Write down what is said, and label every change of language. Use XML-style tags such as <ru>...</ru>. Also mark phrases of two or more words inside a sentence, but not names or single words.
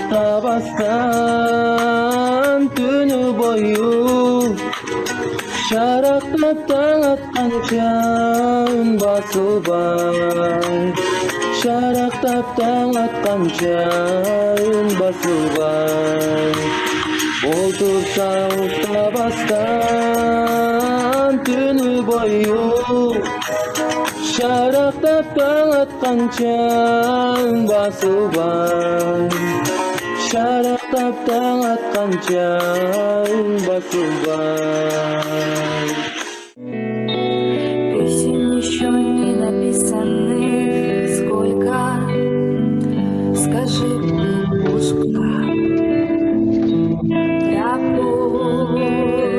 <ky>уктабастан түнү бою Шарактап таң атканча үн басылбай Шарактап таң атканча үн басылбай Олтурса уктабастан түнү бою Шарактап таң атканча үн басылбай</ky> <kk>шарықтап таң атқанша басылбай.</kk> <ru>Песен еще не написаны, сколько, скажи, кукушка, пропой.</ru>